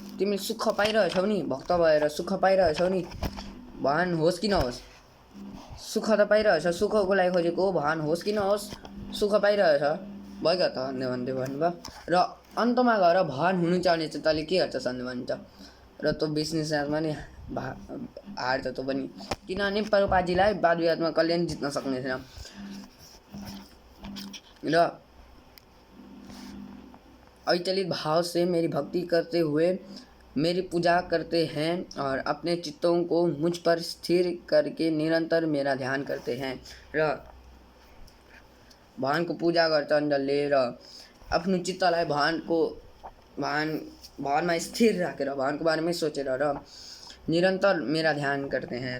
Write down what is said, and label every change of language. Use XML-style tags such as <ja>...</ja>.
<ne>तिमीले सुख पाइरहेछौ नि, भक्त भएर सुख पाइरहेछौ नि, भगवान होस् कि नहोस्, सुख त पाइरहेछ, सुखको लागि खोजेको हो, भगवान होस् कि नहोस् सुख पाइरहेछ, भइगयो त भन्दै भन्नुभयो। र अन्तमा गएर भगवान हुनु चाहने चाहिँ तैँले के गर्छस् भन्दै भन्छ। र त्यो बिजनेसमा नि हार्छ त्यो पनि, किनभने प्रभुपादजीलाई वाद विवादमा कल्याण जित्न सक्ने थिएन।</ne> <hi>र अविचलित भाव से मेरी भक्ति करते हुए मेरी पूजा करते हैं और अपने चित्तों को मुझ पर स्थिर करके निरंतर मेरा ध्यान करते हैं।</hi> <ne>र भगवानको पूजा गर्छन् जसले र आफ्नो चित्तलाई भगवानमा स्थिर राखेर भगवानको बारेमै सोचेर र निरन्तर</ne> <hi>मेरा ध्यान करते हैं।</hi>